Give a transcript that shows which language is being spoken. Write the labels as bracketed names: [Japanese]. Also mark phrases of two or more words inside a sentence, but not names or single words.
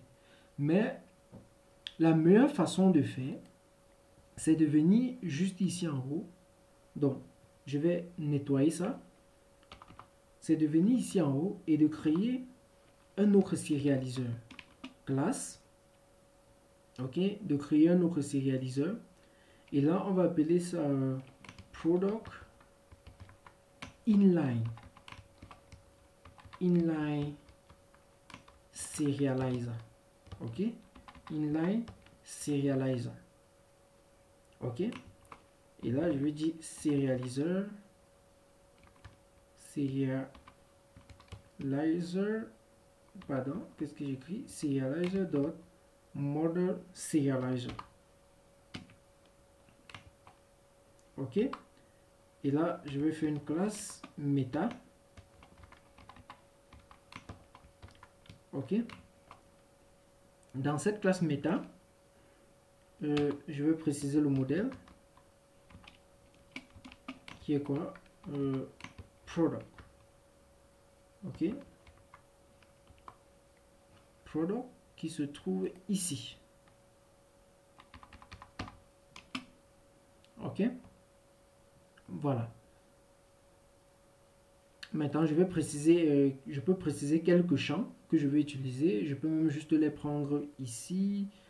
[French] Mais la meilleure façon de faire, c'est de venir juste ici en haut. Donc, je vais nettoyer ça. C'est de venir ici en haut et de créer un autre serialiseur. Classe. Ok, de créer un autre serialiseur. Et là, on va appeler ça [English] product inline serializer. [French] Ok, [English] inline serializer. [French] Ok, et là je vais dire serializer pardon, qu'est-ce que j'écris? [English] Serializer dot model serializer. [French] Ok, et là je vais faire une classe meta. Ok, dans cette classe meta, je vais préciser le modèle qui est quoi? Product. Ok, product qui se trouve ici. Ok, voilà. Maintenant, je peux préciser quelques champs que je vais utiliser. Je peux même juste les prendre ici.